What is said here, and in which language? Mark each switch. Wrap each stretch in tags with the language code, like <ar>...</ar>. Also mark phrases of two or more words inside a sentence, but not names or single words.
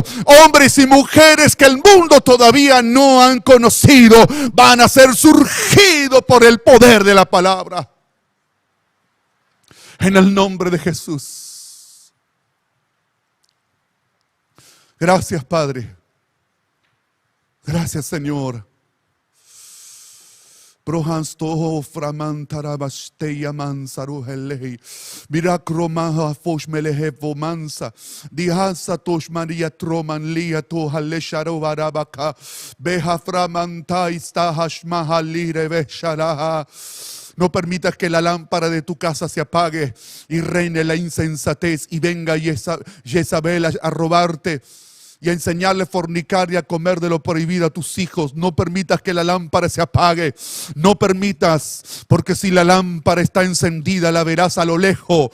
<es>Hombres y mujeres que el mundo todavía no han conocido van a ser surgidos por el poder de la palabra. En el nombre de Jesús. Gracias, Padre. Gracias, Señor. Prohansto framantarabashteya mansaruhelei. Miracromaha foshmelehevo mansa. Dihasa toshmaria tromanlia tohalesharo varabaka. Beha framantaista hashmahalire vesharaha. No permitas que la lámpara de tu casa se apague y reine la insensatez y venga Jezabel a robarte y a enseñarle a fornicar y a comer de lo prohibido a tus hijos. No permitas que la lámpara se apague. No permitas, porque si la lámpara está encendida, la verás a lo lejos.</es>